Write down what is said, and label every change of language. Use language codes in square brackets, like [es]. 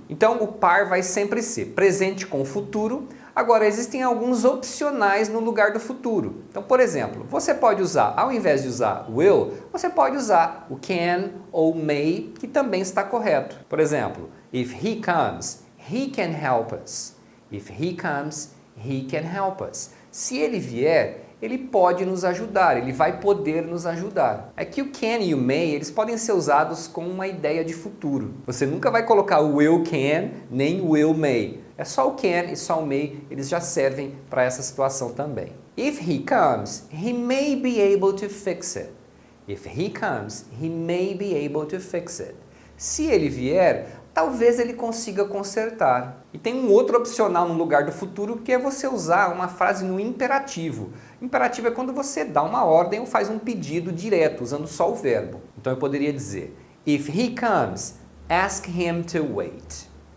[pt] Então o par vai sempre ser presente com futuro. Agora, existem alguns opcionais no lugar do futuro. Então, por exemplo, você pode usar, ao invés de usar will, você pode usar o can ou may, que também está correto. Por exemplo, [en] if he comes, he can help us. If he comes, he can help us. [pt] Se ele vier, ele pode nos ajudar, ele vai poder nos ajudar. É que o can e o may, eles podem ser usados com uma ideia de futuro. Você nunca vai colocar o will can, nem o will may. É só o can e só o may, eles já servem para essa situação também. [en] If he comes, he may be able to fix it. If he comes, he may be able to fix it. [pt] Se ele vier, talvez ele consiga consertar. E tem um outro opcional no lugar do futuro, que é você usar uma frase no imperativo. Imperativo é quando você dá uma ordem ou faz um pedido direto, usando só o verbo. Então eu poderia dizer, [en] if he comes, ask him to wait.